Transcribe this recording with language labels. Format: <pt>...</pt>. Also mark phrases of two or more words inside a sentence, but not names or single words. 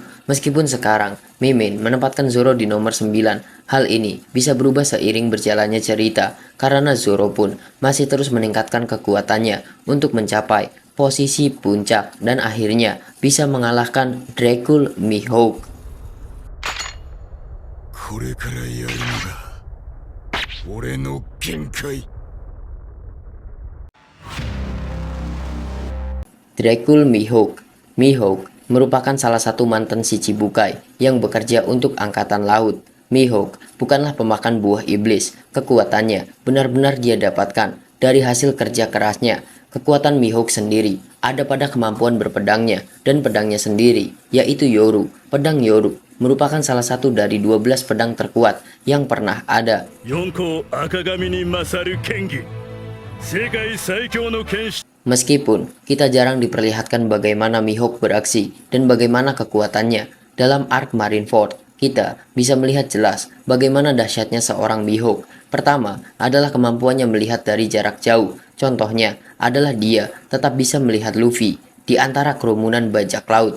<id>Meskipun sekarang Mimin menempatkan Zoro di nomor 9, hal ini bisa berubah seiring berjalannya cerita karena Zoro pun masih terus meningkatkan kekuatannya untuk mencapai posisi puncak dan akhirnya bisa mengalahkan Dracul Mihawk.</id> <ja>これからやるのが俺の限界。</ja> <id>Dracul Mihawk. Mihawk merupakan salah satu mantan Shichibukai yang bekerja untuk Angkatan Laut. Mihawk bukanlah pemakan buah iblis. Kekuatannya benar-benar dia dapatkan dari hasil kerja kerasnya. Kekuatan Mihawk sendiri ada pada kemampuan berpedangnya dan pedangnya sendiri, yaitu Yoru. Pedang Yoru merupakan salah satu dari 12 pedang terkuat yang pernah ada.</id> <ja>四皇赤髪に勝る剣技。世界最強の剣士.</ja> <id>Meskipun kita jarang diperlihatkan bagaimana Mihawk beraksi dan bagaimana kekuatannya dalam arc Marineford, kita bisa melihat jelas bagaimana dahsyatnya seorang Mihawk. Pertama adalah kemampuannya melihat dari jarak jauh. Contohnya adalah dia tetap bisa melihat Luffy di antara kerumunan bajak laut.</id>